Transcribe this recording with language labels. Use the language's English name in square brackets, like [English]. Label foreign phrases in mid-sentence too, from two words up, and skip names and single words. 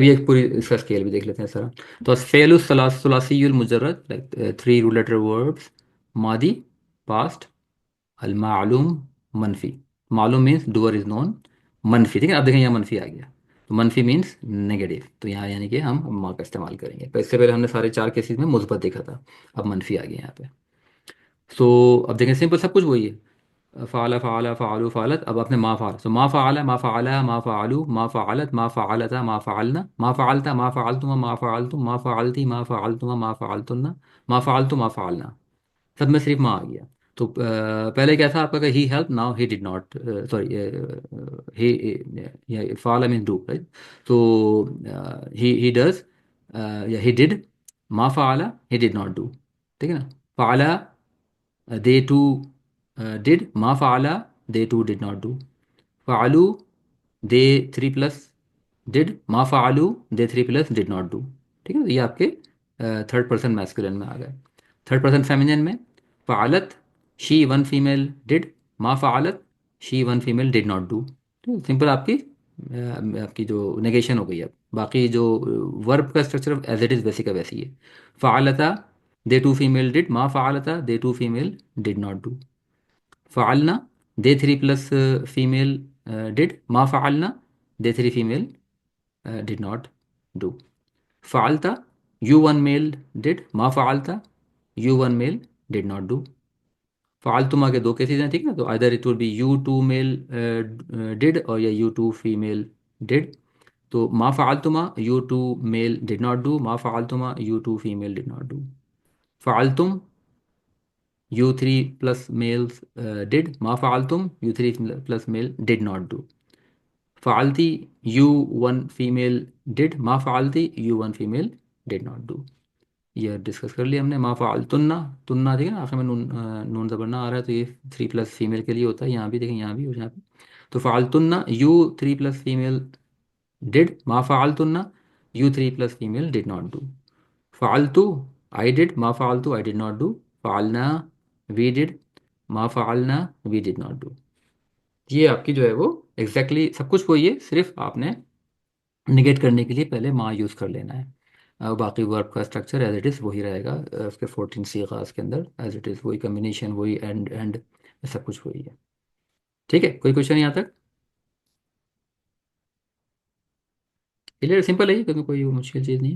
[Hindi] अभी एक पूरी इसका स्केल भी देख लेते हैं सर। तो [Arabic] فعل ثلاثي مجرد, [English] like 3 rule letter verbs, [Hindi] मादी, पास्ट, [Arabic] المعلوم, [Hindi] मनफी। [English] maloom means doer is known, [Hindi] मनफी, ठीक है, अब देखें यहाँ मनफी आ गया, तो [English] manfi means negative, [Hindi] तो यहाँ यानी कि हम माँ का इस्तेमाल करेंगे। तो इससे पहले हमने सारे 4 केसेस में मुस्बत देखा था, अब मनफी आ गया यहाँ पे। सो अब देखें, सिंपल सब कुछ वही है। [Arabic] فعل فعلا فعلوا فعلت, [Hindi] अब आपने [Arabic] ما فعل, तो ما فعل ما فعلا ما فعلوا ما فعلت ما فعلتا ما فعلن ما فعلتَ ما فعلتما ما فعلتم ما فعلتِ ما فعلتما ما فعلتنّ ما فعلتُ ما فعلنا. [Hindi] सब में सिर्फ माँ आ गया। तो पहले क्या था आपका, [English] he help, now he did not, sorry, he fall mean do, right. तो he does या he did, [Arabic] ما فعل [English] he did not do, [Hindi] ठीक है ना। [English] फाला, they two did, [Arabic] ما فعلا [English] they two did not do. फालू, they three plus did, [Arabic] ما فعلوا [English] they three plus did not do. [Hindi] ठीक है, तो ये आपके [English] third person masculine [Hindi] में आ गए। [English] third person feminine में फ़ालत, she one female did, [Arabic] ما فعلت [English] she one female did not do. [Hindi] तो सिंपल आपकी आपकी जो नेगेशन हो गई। अब बाकी जो वर्ब का स्ट्रक्चर [English] as it is [Hindi] वैसी का वैसी है। [English] फ़ालता, they two female did, [Arabic] ما فعلتا [English] they two female did not do. फ़ालना, they three plus female did, [Arabic] ما فعلن [English] they three female did not do. फ़ालता, you one male did, [Arabic] ما فعلتَ [English] you one male did not do. [Hindi] फालतुमा के दो केसेस हैं, ठीक है, तो [English] either it will be you two male did, [Hindi] और या [English] you two female did. तो [Arabic] ما فعلتما [English] you two male did not do, [Arabic] ما فعلتما [English] you two female did not do. फालतुम, you three plus males did, [Arabic] ما فعلتم [English] you three plus male did not do. फालती, you one female did, [Arabic] ما فعلتِ [English] you one female did not do. [Hindi] ये डिस्कस कर लिया हमने। [Arabic] ما فعلتنّ, [Hindi] तुन्ना ठीक है ना, आखिर में नून नून ज़बरना आ रहा है, तो ये थ्री प्लस फीमेल के लिए होता है। यहाँ भी देखें, यहाँ भी और यहाँ भी। तो [Arabic] فعلتنّ, [English] you three plus female did, [Arabic] ما فعلتنّ [English] you three plus female did not do. फ़ालतू, I did, [Arabic] ما فعلتُ [English] I did not do. फ़ालना, we did, [Arabic] ما فعلنا [English] we did not do. [Hindi] ये आपकी जो है वो एग्जैक्टली सब कुछ वही है, सिर्फ आपने निगेट करने के लिए पहले माँ यूज़ कर लेना है। बाकी वर्ब का स्ट्रक्चर [English] as it is [Hindi] वही रहेगा। उसके 14 सीगास के अंदर [English] as it is [Hindi] वही कम्बिनेशन, वही [English] end end [Hindi] सब कुछ वही है। ठीक है, कोई क्वेश्चन यहाँ तक? क्लियर, सिंपल है ये, क्योंकि कोई मुश्किल चीज़ नहीं है।